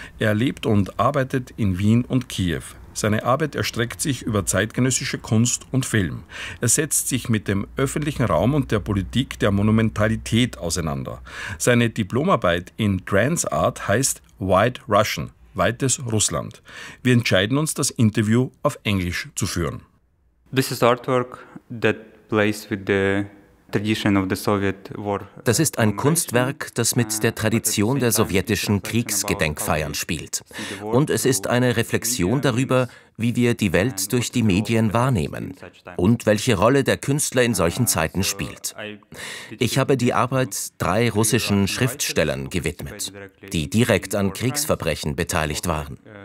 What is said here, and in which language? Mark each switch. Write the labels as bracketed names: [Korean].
[German] Er lebt und arbeitet in Wien und Kiew. Seine Arbeit erstreckt sich über zeitgenössische Kunst und Film. Er setzt sich mit dem öffentlichen Raum und der Politik der Monumentalität auseinander. Seine Diplomarbeit in Transart heißt White Russian, weites Russland. Wir entscheiden uns, das Interview auf Englisch zu führen. [English] This is artwork that plays with the tradition of the Soviet war. [German] Das ist ein Kunstwerk, das mit der Tradition der sowjetischen Kriegsgedenkfeiern spielt. Und es ist eine Reflexion darüber, wie wir die Welt durch die Medien wahrnehmen und welche Rolle der Künstler in solchen Zeiten spielt. Ich habe die Arbeit drei russischen Schriftstellern gewidmet, die direkt an Kriegsverbrechen beteiligt waren.